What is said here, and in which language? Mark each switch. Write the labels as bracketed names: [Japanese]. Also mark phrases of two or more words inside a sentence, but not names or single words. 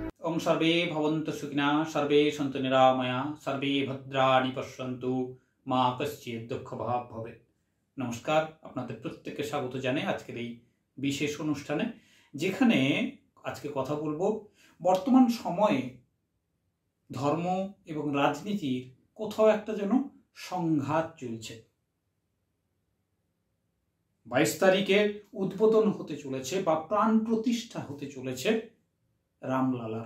[Sanskrit] ওং সর্বে ভবন্তু সুখিনা সর্বে সন্তু নিরাময়া সর্বে ভদ্রাণি পশ্যন্তু মা কশ্চিৎ দুঃখভাগ ভবেৎ। [Bangla] নমস্কার, আপনাদের প্রত্যেককে স্বাগত জানাই আজকের এই বিশেষ অনুষ্ঠানে, যেখানে আজকে কথা বলবো বর্তমান সময়ে ধর্ম এবং রাজনীতির কোথাও একটা যেন সংঘাত চলছে। 22 তারিখে উদ্বোধন হতে চলেছে বা প্রাণ প্রতিষ্ঠা হতে চলেছে রামলালার।